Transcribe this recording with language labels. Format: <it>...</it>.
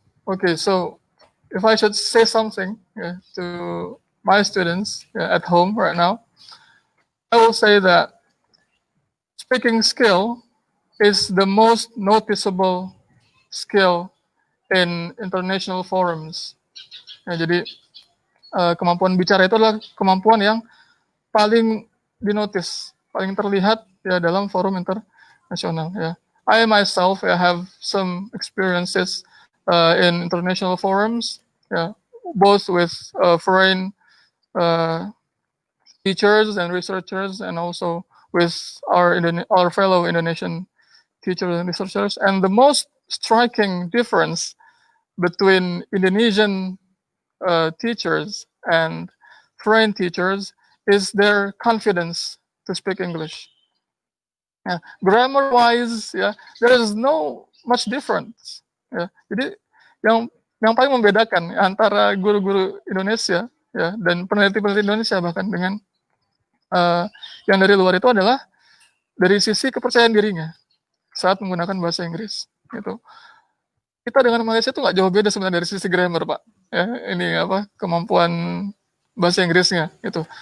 <en>Okay, so if I should say something to my students at home right now, I will say that speaking skill is the most noticeable skill in international forums.</en> <id>Ya, jadi kemampuan bicara itu adalah kemampuan yang paling dinotis, paling terlihat ya dalam forum internasional ya.</id> <en>I myself have some experiences in international forums, both with foreign teachers and researchers, and also with our fellow Indonesian teachers and researchers. And the most striking difference between Indonesian teachers and foreign teachers is their confidence to speak English. Grammar-wise, there is no much difference.</en> <id>Jadi yang paling membedakan antara guru-guru Indonesia dan peneliti-peneliti Indonesia bahkan dengan yang dari luar itu adalah dari sisi kepercayaan dirinya saat menggunakan bahasa Inggris. Gitu. Kita dengan Malaysia itu nggak jauh beda sebenarnya dari sisi grammar, Pak. Ini kemampuan bahasa Inggrisnya gitu.</id>